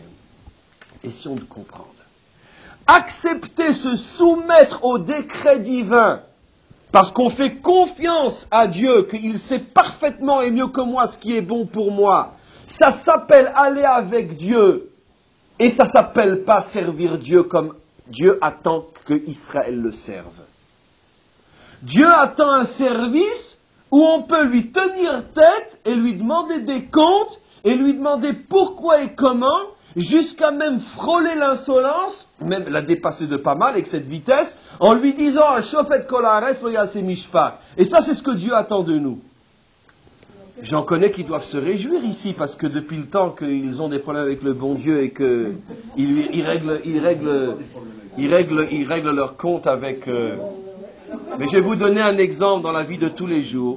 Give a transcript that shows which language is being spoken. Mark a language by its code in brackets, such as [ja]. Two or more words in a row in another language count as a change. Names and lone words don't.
[fr] Essayons de comprendre. Accepter, se soumettre au décret divin, parce qu'on fait confiance à Dieu, qu'il sait parfaitement et mieux que moi ce qui est bon pour moi, ça s'appelle aller avec Dieu, et ça s'appelle pas servir Dieu comme Dieu attend que Israël le serve. Dieu attend un service où on peut lui tenir tête et lui demander des comptes et lui demander pourquoi et comment, jusqu'à même frôler l'insolence, même la dépasser de pas mal avec cette vitesse, en lui disant « [he] שופט כל הארץ לא יעשה משפט ». [fr] Et ça, c'est ce que Dieu attend de nous. J'en connais qui doivent se réjouir ici, parce que depuis le temps qu'ils ont des problèmes avec le bon Dieu et qu'ils règlent leur compte avec... Mais je vais vous donner un exemple dans la vie de tous les jours.